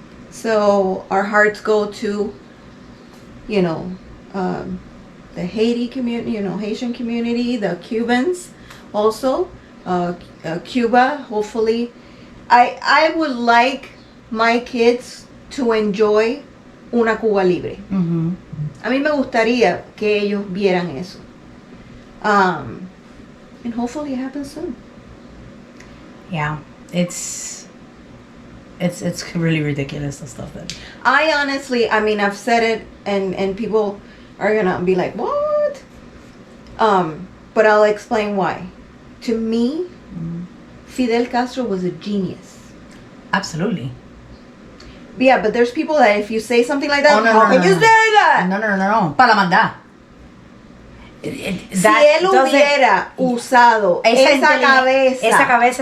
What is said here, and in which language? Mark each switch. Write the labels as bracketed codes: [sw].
[en] So our hearts go to, the Haiti community, Haitian community, the Cubans also, Cuba, hopefully. I would like my kids to enjoy [es] una Cuba libre. A mí me gustaría que ellos vieran eso. [en] And hopefully it happens soon. Yeah, it's really ridiculous, the stuff that. I honestly, I've said it, and people are gonna be like, what? But I'll explain why. To me, Fidel Castro was a genius. Absolutely. Yeah, but there's people that if you say something like that, how can you say that? [es] No. Para la maldad. Si él hubiera usado esa cabeza,